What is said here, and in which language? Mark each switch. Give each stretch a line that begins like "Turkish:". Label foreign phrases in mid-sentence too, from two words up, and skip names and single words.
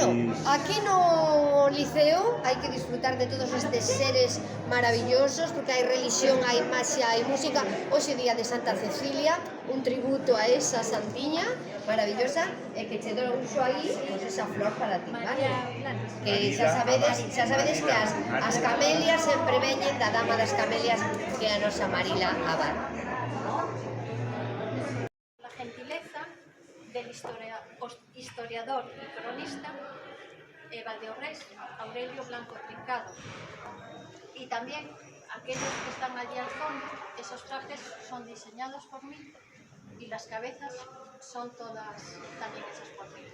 Galician: Bueno, aquí no Liceo hai que disfrutar de todos estes seres maravillosos, porque hai religión, hai maxia, hai música. Hoxe día de Santa Cecilia, un tributo a esa santiña maravillosa, e que che douxo aí, pois esa flor para ti, vale? Que xa sabedes que as camelias sempre veñen da dama das camelias, que é a nosa Marila Abad.
Spanish: La gentileza del historiador y cronista Valdeorres Aurelio Blanco Trincado, y también aquellos que están allí al fondo. Esos trajes son diseñados por mí y las cabezas son todas también hechas por mí.